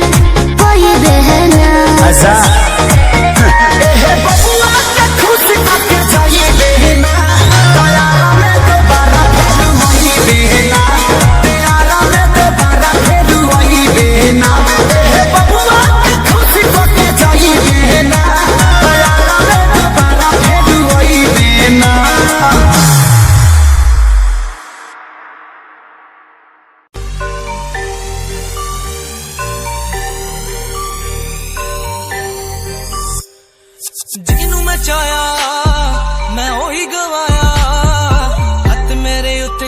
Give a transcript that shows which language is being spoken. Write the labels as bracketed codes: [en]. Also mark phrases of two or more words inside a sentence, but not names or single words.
[bho] अच्छा ए बबुआ के खुश करके जाई देना तयारा में दोबारा फिर वही देना तयारा में दोबारा फिर वही देना ए बबुआ के खुश करके जाई देना तयारा में दोबारा फिर वही देना [pa] ਜਿਹਨੂੰ ਮੈਂ ਚਾਹਿਆ ਮੈਂ ਉਹੀ ਗਵਾਇਆ ਹੱਥ ਮੇਰੇ ਉੱਤੇ